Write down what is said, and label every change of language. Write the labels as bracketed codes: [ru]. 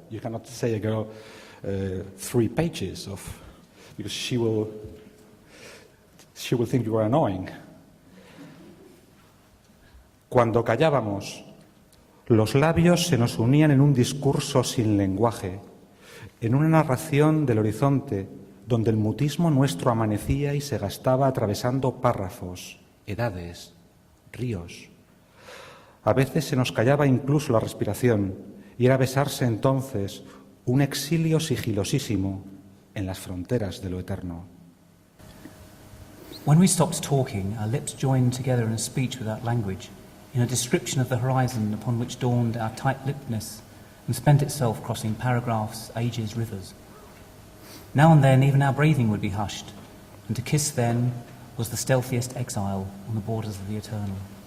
[en] You cannot say a girl 3 pages because she will think you are annoying. [es] Cuando callábamos, los labios se nos unían en un discurso sin lenguaje, en una narración del horizonte donde el mutismo nuestro amanecía y se gastaba atravesando párrafos, edades, ríos. A veces se nos callaba incluso la respiración y era besarse entonces un exilio sigilosísimo en las fronteras de lo eterno. [en] When we stopped talking, our lips joined together in a speech without language, in a description of the horizon upon which dawned our tight-lippedness and spent itself crossing paragraphs, ages, rivers. Now and then even our breathing would be hushed, and to kiss then was the stealthiest exile on the borders of the eternal.